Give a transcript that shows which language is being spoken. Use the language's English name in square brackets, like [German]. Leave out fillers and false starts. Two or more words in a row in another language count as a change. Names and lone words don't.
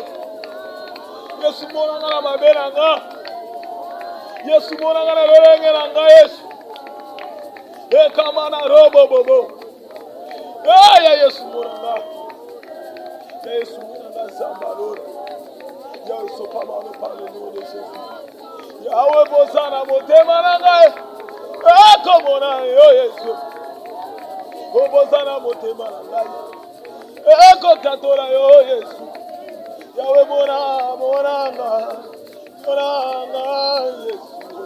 [Lingala] Yesu mona nga na mabe na nga. Yesu mona nga na lolenge na nga Yesu. Kama na robo bobo. Ya Yesu mona nga. Ya Yesu mona nga Nzamba lora. Ya Yesu pamano [French] par le nom de Jésus. [Lingala] Yahweh bozana motema na nga. Komona yo Yesu. Bozana motema na nga. Katola yo Yesu. Yahweh monanga Yesu.